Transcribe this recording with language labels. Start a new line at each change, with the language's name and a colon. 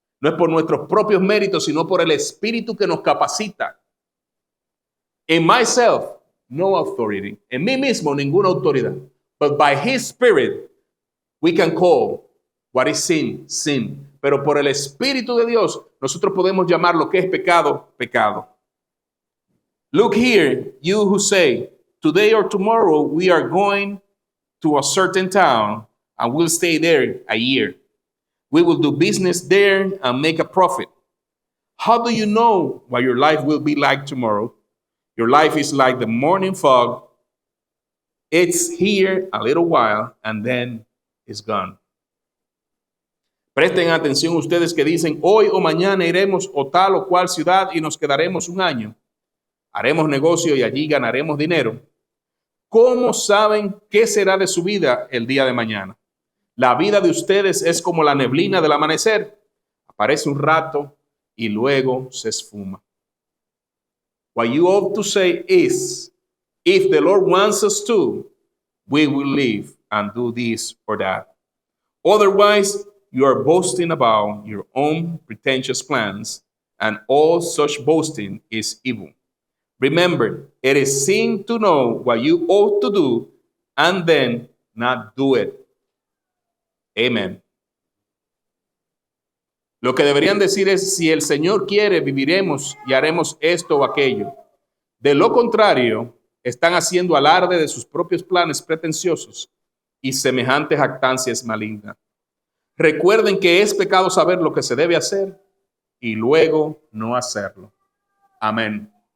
Spanish: No es por nuestros propios méritos, sino por el Espíritu que nos capacita.
English: In myself, no authority.
Spanish: En mí mismo, ninguna autoridad.
English: But by His Spirit, we can call what is sin, sin.
Spanish: Pero por el Espíritu de Dios, nosotros podemos llamar lo que es pecado, pecado.
English: Look here, you who say, today or tomorrow we are going to a certain town and we'll stay there a year. We will do business there and make a profit. How do you know what your life will be like tomorrow? Your life is like the morning fog. It's here a little while and then it's gone.
Spanish: Presten atención ustedes que dicen, hoy o mañana iremos o tal o cual ciudad y nos quedaremos un año. Haremos negocio y allí ganaremos dinero. ¿Cómo saben qué será de su vida el día de mañana? La vida de ustedes es como la neblina del amanecer. Aparece un rato y luego se esfuma.
English: What you ought to say is, if the Lord wants us to, we will live and do this or that. Otherwise, you are boasting about your own pretentious plans, and all such boasting is evil. Remember, it is sin to know what you ought to do and then not do it. Amen.
Spanish: Lo que deberían decir es, si el Señor quiere, viviremos y haremos esto o aquello. De lo contrario, están haciendo alarde de sus propios planes pretenciosos y semejante jactancia es maligna. Recuerden que es pecado saber lo que se debe hacer y luego no hacerlo. Amén.